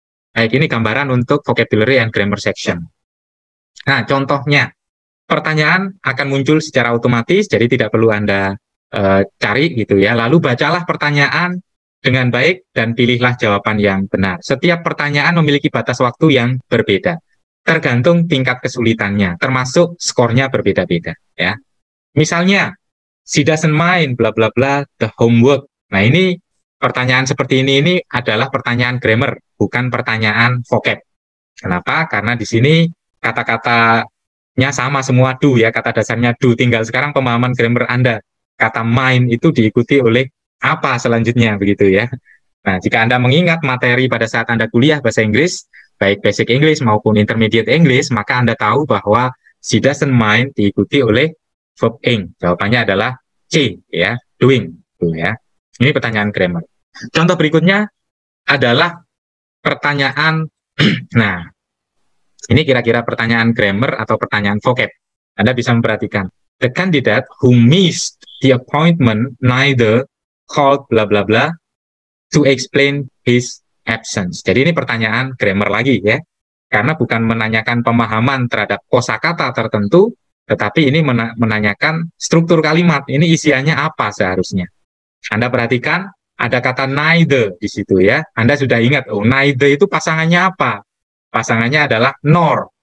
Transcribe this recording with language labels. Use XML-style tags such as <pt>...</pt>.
<id>Baik, ini gambaran untuk</id> <en>vocabulary and grammar section.</en> <id>Nah, contohnya, pertanyaan akan muncul secara otomatis, jadi tidak perlu Anda cari, gitu ya. Lalu bacalah pertanyaan dengan baik dan pilihlah jawaban yang benar. Setiap pertanyaan memiliki batas waktu yang berbeda, tergantung tingkat kesulitannya, termasuk skornya berbeda-beda, ya. Misalnya,</id> <en>she doesn't mind bla bla bla the homework.</en> <id>Nah, ini pertanyaan seperti ini adalah pertanyaan grammar, bukan pertanyaan vocab. Kenapa? Karena di sini kata-katanya sama semua do ya, kata dasarnya do. Tinggal sekarang pemahaman grammar Anda. Kata mind itu diikuti oleh apa selanjutnya begitu ya. Nah, jika Anda mengingat materi pada saat Anda kuliah bahasa Inggris, baik</id> <en>basic English</en> <id>maupun</id> <en>intermediate English,</en> <id>maka Anda tahu bahwa</id> <en>she doesn't mind</en> <id>diikuti oleh verb ing. Jawabannya adalah C, ya, doing. Tuh, ya. Ini pertanyaan grammar. Contoh berikutnya adalah pertanyaan, nah, ini kira-kira pertanyaan grammar atau pertanyaan vocab. Anda bisa memperhatikan.</id> <en>The candidate who missed the appointment neither called bla bla bla to explain his absence.</en> <id>Jadi ini pertanyaan grammar lagi ya. Karena bukan menanyakan pemahaman terhadap kosakata tertentu, tetapi ini menanyakan struktur kalimat. Ini isiannya apa seharusnya. Anda perhatikan ada kata neither di situ ya. Anda sudah ingat, oh neither itu pasangannya apa? Pasangannya adalah nor.</id>